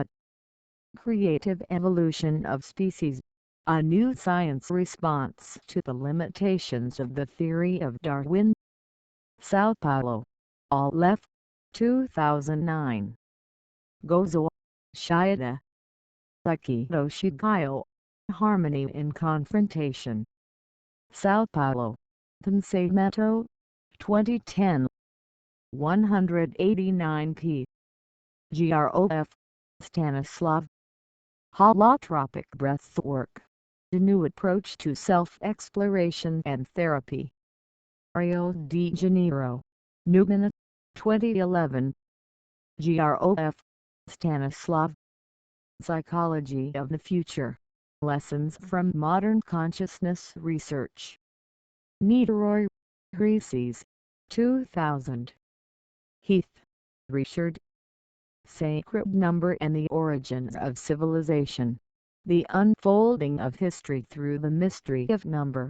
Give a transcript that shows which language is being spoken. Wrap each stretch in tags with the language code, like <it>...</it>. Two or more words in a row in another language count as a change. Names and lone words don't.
<en>Creative Evolution of Species, a New Science Response to the Limitations of the Theory of Darwin. Sao Paulo, All Left, 2009. Gozo, Shida. Aikido Shigayo, Harmony in Confrontation. Sao Paulo, Pensamento, 2010. 189 p. Grof. Stanislav. Holotropic Breathwork, a New Approach to Self-Exploration and Therapy. Rio de Janeiro, Newman, 2011. Grof. Stanislav. Psychology of the Future, Lessons from Modern Consciousness Research. Niederoy, Reeses, 2000. Heath, Richard. Sacred Number and the Origins of Civilization, The Unfolding of History Through the Mystery of Number.</en>